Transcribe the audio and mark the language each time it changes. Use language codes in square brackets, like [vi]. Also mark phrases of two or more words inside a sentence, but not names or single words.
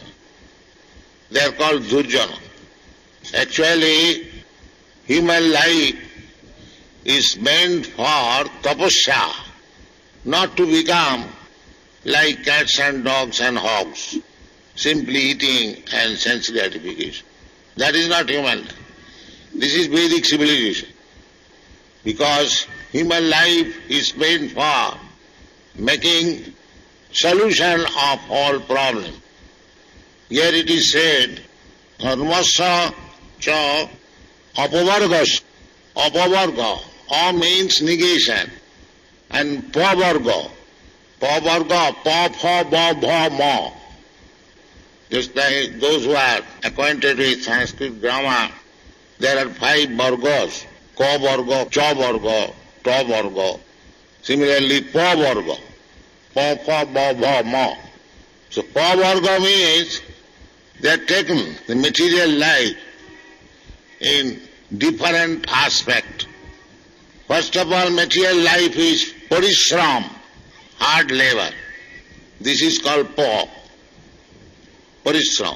[en] They are called durjana. Actually, human life is meant for tapasya, not to become like cats and dogs and hogs, simply eating and sense gratification. That is not human life. This is Vedic civilization. Because human life is meant for making solution of all problems. Here it is said, [sa] dharmasya cha apavargas. [en] Apavarga. A means negation. And pavarga. Pavarga. [sa] Pa, pha, ba, bha, ma. [en] Just like those who are acquainted with Sanskrit grammar, there are 5 vargas. [sa] Ka varga, cha varga, ta varga. [en] Similarly, [sa] pa varga. Pa, pha, ba, bha, ma. [en] So [sa] pa varga [en] means they are taken the material life in different aspect. First of all, material life is parishram, hard labor. This is called pa, parishram.